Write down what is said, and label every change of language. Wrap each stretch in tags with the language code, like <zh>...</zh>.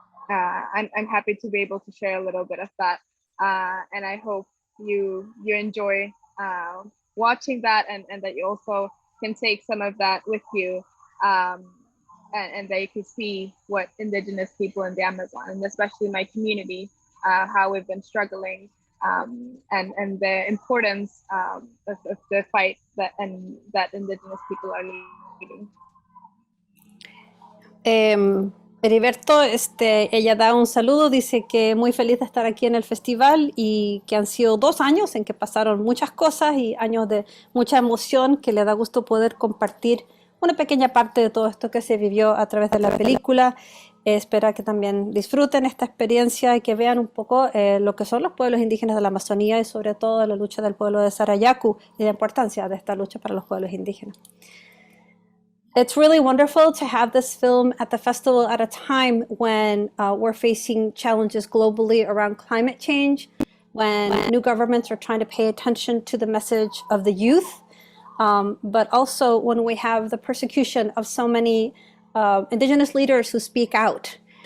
<en>I'm happy to be able to share a little bit of that, and I hope you enjoy watching that, and that you also can take some of that with you, and that you can see what Indigenous people in the Amazon, and especially my community, how we've been struggling, and the importance of the fight that Indigenous people are leading.</en> <es>Eriberto, ella da un saludo, dice que muy feliz de estar aquí en el festival y que han sido 2 años en que pasaron muchas cosas y años de mucha emoción, que le da gusto poder compartir una pequeña parte de todo esto que se vivió a través de la película. Espera que también disfruten esta experiencia y que vean un poco lo que son los pueblos indígenas de la Amazonía y sobre todo la lucha del pueblo de Sarayaku y la importancia de esta lucha para los pueblos indígenas.</es> <en>It's really wonderful to have this film at the festival at a time when we're facing challenges globally around climate change, when new governments are trying to pay attention to the message of the youth, but also when we have the persecution of so many Indigenous leaders who speak out.</en>